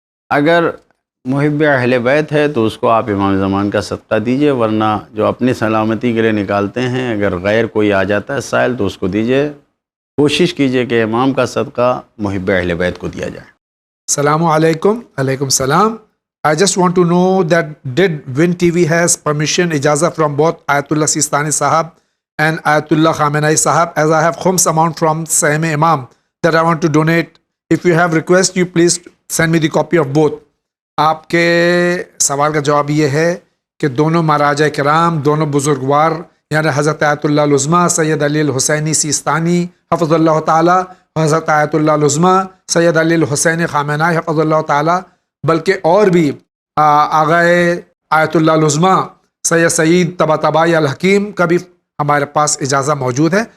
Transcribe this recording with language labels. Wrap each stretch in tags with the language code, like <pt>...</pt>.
<ur>اگر محب اہل بیت ہے تو اس کو آپ امام زمان کا صدقہ دیجئے، ورنہ جو اپنی سلامتی کے لیے نکالتے ہیں، اگر غیر کوئی آ جاتا ہے سائل تو اس کو دیجئے. کوشش کیجئے کہ امام کا صدقہ محب اہل بیت کو دیا جائے. السلام علیکم. علیکم السلام.</ur> <en>I just want to know that did Win TV has permission ijazah from both Ayatollah Sistani Sahab and Ayatollah Khamenei Sahab, as I have khums amount from same Imam that I want to donate. If you have request, you please send me the copy of both.</en> <ur>آپ کے سوال کا جواب یہ ہے کہ دونوں مہاراجہ کرام، دونوں بزرگوار یعنی حضرت آیت اللہ العظمیٰ سید علی الحسینی سیستانی حفظ اللہ تعالیٰ، حضرت آیت اللہ العظمیٰ سید علی الحسین خامنائی حفظ اللہ تعالیٰ، بلکہ اور بھی آغائے آیت اللہ العظمیٰ سید طباطبائی الحکیم کا بھی ہمارے پاس اجازہ موجود ہے.</ur>